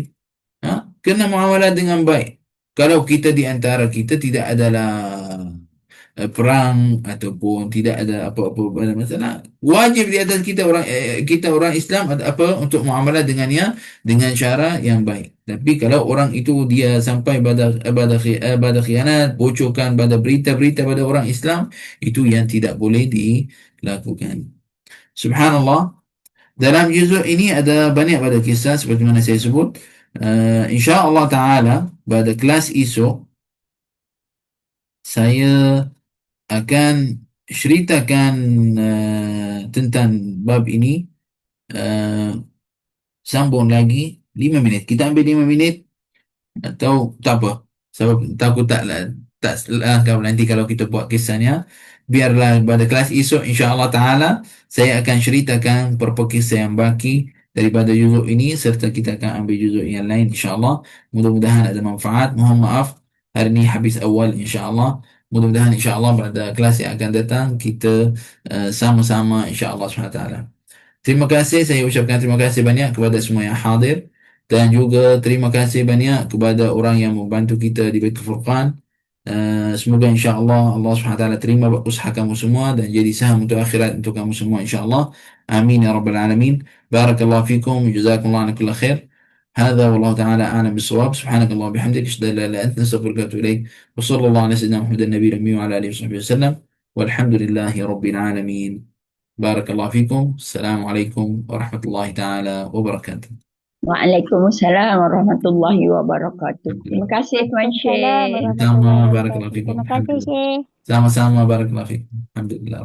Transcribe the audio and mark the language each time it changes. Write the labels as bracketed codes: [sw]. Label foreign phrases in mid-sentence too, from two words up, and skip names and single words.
[ms] Kena muamalah dengan baik. Kalau kita di antara kita tidak adalah perang ataupun tidak ada apa-apa masalah, wajib di atas kita orang Islam apa untuk muamalah dengannya dengan cara yang baik. Tapi kalau orang itu dia sampai pada khianat, bocorkan pada berita-berita pada orang Islam, itu yang tidak boleh dilakukan. Subhanallah. Dalam juzuk ini ada banyak pada kisah seperti mana saya sebut. [ar] إن شاء الله تعالى [ms] pada kelas esok saya akan ceritakan tentang bab ini, sambung lagi 5 minit. Kita ambil 5 minit atau tak apa, sebab takut tak langkah nanti kalau kita buat kisahnya. Biarlah pada kelas esok [ar] إن شاء الله تعالى [ms] saya akan ceritakan beberapa kisah yang baki daripada juzuk ini, serta kita akan ambil juzuk yang lain insya-Allah. Mudah-mudahan ada manfaat. Mohon maaf hari ini habis awal insya-Allah. Mudah-mudahan insya-Allah pada kelas yang akan datang kita sama-sama insya-Allah SWT. Terima kasih, saya ucapkan terima kasih banyak kepada semua yang hadir, dan juga terima kasih banyak kepada orang yang membantu kita di Baitul Furqan. Semoga insya-Allah Allah SWT terima usaha kamu semua dan jadi saham untuk akhirat untuk kamu semua insya-Allah. [ar] آمين يا رب العالمين. بارك الله فيكم، جزاكم الله كل خير. هذا والله تعالى أعلم بالصواب. سبحانك اللهم وبحمدك أشهد أن لا إله إلا أنت نستغفرك ونتوب إليك وصلى الله على سيدنا محمد النبي الأمي وعلى آله وصحبه وسلم. والحمد لله رب العالمين. بارك الله فيكم. السلام عليكم ورحمة الله تعالى وبركاته. وعليكم السلام ورحمة الله وبركاته. الحمد [ms] Terima [ar] لله. [ms] kasih Tuan [ar] Waalaikumsalam [ms] Syekh. sama [ar] warahmatullahi barakallahu wabarakatuh. fikum. [ms] Terima kasih, Alhamdulillah. Syekh. Sama-sama [ar] بارك الله فيكم. [ms] Alhamdulillah.